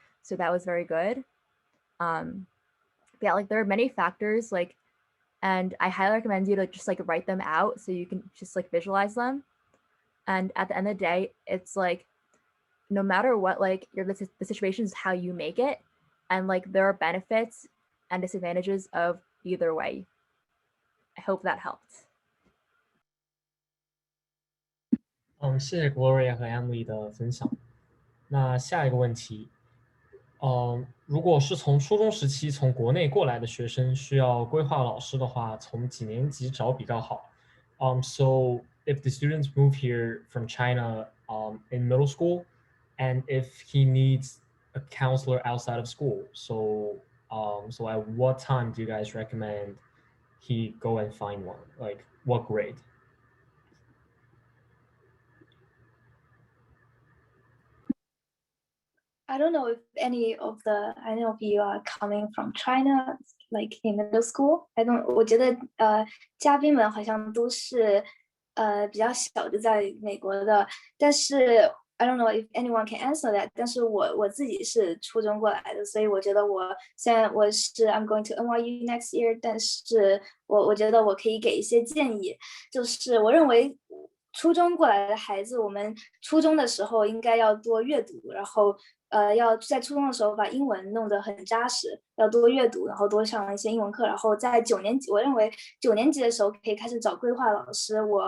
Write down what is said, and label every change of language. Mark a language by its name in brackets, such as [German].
[English] So that was very good. Yeah, like there are many factors like, and I highly recommend you to just like write them out so you can just like visualize them. And at the end of the day, it's like no matter what, like the situation is how you make it, and like there are benefits and disadvantages of either way. I hope that helped. [Chinese] 谢谢 Gloria 和 Emily 的分享。那下一个问题，如果是从初中时期从国内过来的学生需要规划老师的话，从几年级找比较好？ [English] So if the students move here from China in middle school, and if he needs a counselor outside of school, so at what time do you guys recommend he go and find one? Like what grade? I don't know if any of you are coming from China, like in middle school. [Chinese] 我觉得嘉宾们好像都是比较小的在美国的，但是 [English] I don't know if anyone can answer that. [Chinese] 但是我自己是初中过来的，所以我觉得虽然我是 [English] I'm going to NYU next year， [Chinese] 但是我觉得我可以给一些建议，就是我认为初中过来的孩子，我们初中的时候应该要多阅读，然后要在初中的时候把英文弄得很扎实，要多阅读，然后多上一些英文课，然后在9年级，我认为9年级的时候可以开始找规划老师。